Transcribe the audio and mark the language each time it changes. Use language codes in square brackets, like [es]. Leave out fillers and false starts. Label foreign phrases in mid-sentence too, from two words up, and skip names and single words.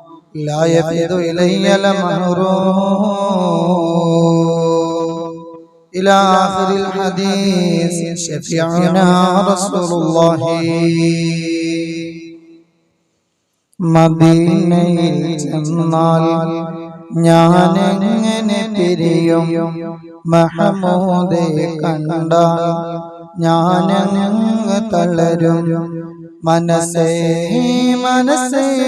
[ar] لا يفد إلي لمحروم إلى آخر الحديث شفيعنا رسول الله [ml] മദീനയിൽ ചെന്നാൽ ഞാനെങ്ങനെ പിരിയും മഹമൂദെ കണ്ടാൽ ഞാനങ്ങ് തളരും മനസ്സേ മനസ്സേ